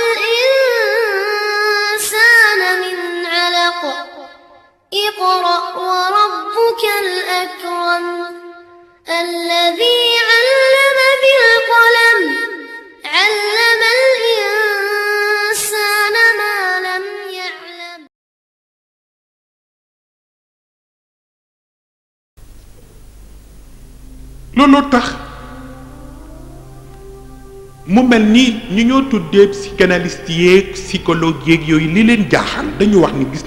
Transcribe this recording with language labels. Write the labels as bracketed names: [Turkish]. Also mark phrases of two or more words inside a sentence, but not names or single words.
[Arabic] الإنسان من علق اقرأ وربك الأكرم الذي علم بالقلم علم الإنسان ما لم يعلم. [Wolof] looloo tax mu mel ni ñu ñoo tuddee psychanalyste yeeg psychologue yeeg yooyu li leen jaaxal dañu wax ni gis